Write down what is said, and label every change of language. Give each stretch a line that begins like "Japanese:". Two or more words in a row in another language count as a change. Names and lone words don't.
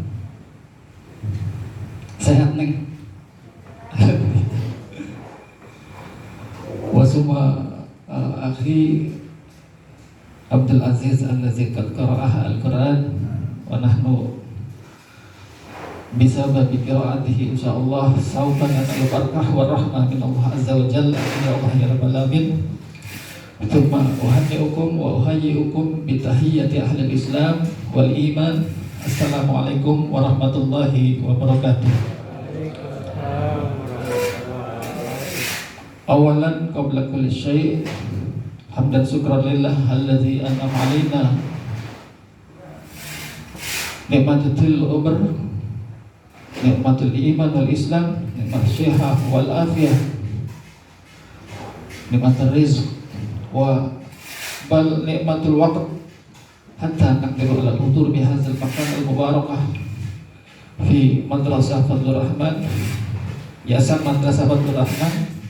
Indonesian: Sehat neng.
Arabic: وثم أخي عبد العزيز الذي قد قرأها القرآن ونحن بسبب قراءته إن شاء الله سوف نسأل بركة ورحمة من الله عز وجل يا الله يا رب العالمين. ثم أحييكم وأحييكم بتحية أهل الإسلام والإيمان. السلام عليكم ورحمة الله وبركاته. أولا قبل كل شيء حمدا شكرا لله الذي أنعم علينا نعمة العمر، نعمة الإيمان والإسلام، نعمة الصحة والعافية، نعمة الرزق وبل نعمة الوقت حتى نقدر على الحضور بهذا المكان المباركة في مدرسة فضل الرحمن، ياسن مدرسة فضل الرحمن.